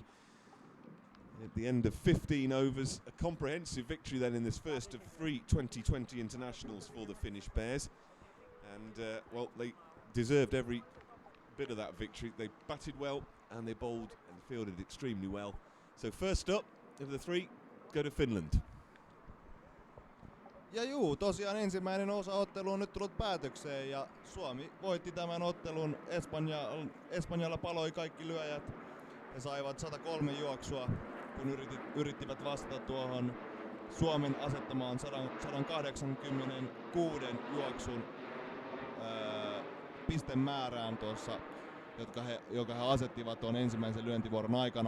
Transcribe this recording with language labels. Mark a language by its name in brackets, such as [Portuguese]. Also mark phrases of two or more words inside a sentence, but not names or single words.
[English] At the end of 15 overs, a comprehensive victory then in this first of 3 2020 internationals for the Finnish Bears. And, well, they deserved every bit of that victory. They batted well, and they bowled and fielded extremely well. So first up of the 3, go to Finland. [Finnish] Ja tosiaan ensimmäinen osa ottelu on nyt tullut päätökseen ja Suomi voitti tämän ottelun. Espanjalla paloi kaikki lyöjät. He saivat 103 juoksua loppuun yrittivät vastata tuohon Suomen asettamaan 186 juoksun pistemäärään tuossa, joka he asettivat tuon ensimmäisen lyöntivuoron aikana.